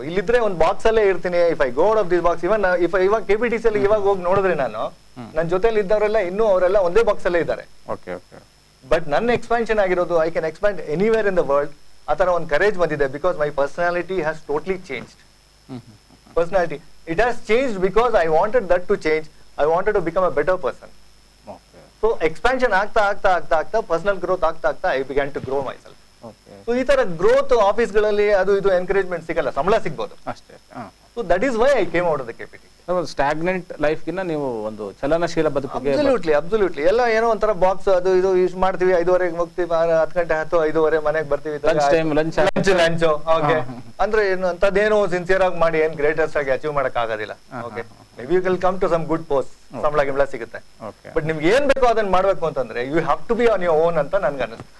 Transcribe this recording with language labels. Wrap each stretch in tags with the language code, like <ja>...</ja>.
<kn>ಇಲ್ಲಿದ್ರೆ ಒಂದು ಬಾಕ್ಸ್ ಅಲ್ಲೇ ಇರ್ತೀನಿ.</kn> <en>if I go out of this box,</en> <kn>ಇವನ್ ಇವಾಗ KPTC ಅಲ್ಲಿ ಇವಾಗ ಹೋಗಿ ನೋಡಿದ್ರೆ ನಾನು ನನ್ನ ಜೊತೆಲಿ ಇದ್ದವರೆಲ್ಲ ಇನ್ನೂ ಅವರೆಲ್ಲ ಒಂದೇ ಬಾಕ್ಸ್ ಅಲ್ಲೇ ಇದ್ದಾರೆ.</kn> <en>But ನನ್ನ expansion ಆಗಿರೋದು I can expand anywhere in the world.</en> <kn>ಆ ತರ ಒಂದು ಕರೇಜ್ ಬಂದಿದೆ</kn> <en>Because my personality has totally changed. Personality, it has changed because I wanted that to change. I wanted to become a better person. So expansion ಆಗ್ತಾ personal growth ಆಗ್ತಾ I began to grow myself.</en> <kn>So ಈ ತರ growth office ಗಳಲ್ಲಿ ಅದು ಇದು encouragement ಸಿಗಲ್ಲ, ಸಂಬಳ ಸಿಗ್ಬೋದು ಅಷ್ಟೇ.</kn> <en>So that is why I came out of the KPTC.</en> <kn>Stagnant life ಗಿನ್ನ ನೀವು ಒಂದು ಚಲನಶೀಲ ಬದುಕಿಗೆ ಅಬ್ಸಲ್ಯೂಟ್ಲಿ ಎಲ್ಲ ಏನೋ ಒಂಥರ ಬಾಕ್ಸ್ ಅದು ಇದು ಯೂಸ್ ಮಾಡ್ತೀವಿ. 5:30 ಹೋಗ್ತೀವಿ, 10 ಗಂಟೆ 5:30 ಮನೆಗೆ ಬರ್ತೀವಿ. ಲಂಚ್ ಓಕೆ ಅಂದ್ರೆ ಏನು ಅಂತದೇನೋ ಸಿನ್ಸಿಯರ್ ಆಗಿ ಮಾಡಿ ಏನ್ ಗ್ರೇಟೆಸ್ಟ್ ಆಗಿ ಅಚೀವ್ ಮಾಡಕ್ ಆಗೋದಿಲ್ಲ.</kn> <en>okay maybe you will come to some good post,</en> <kn>ಸಂಬಳ ಸಿಗುತ್ತೆ.</kn> <en>but</en> <kn>ನಿಮ್ಗೆ ಏನ್ ಬೇಕೋ ಅದನ್ನ ಮಾಡ್ಬೇಕು ಅಂತಂದ್ರೆ</kn> <en>you have to be on your own</en> <kn>ಅಂತ ನನ್ಗೆ ಅನಿಸ್ತು.</kn>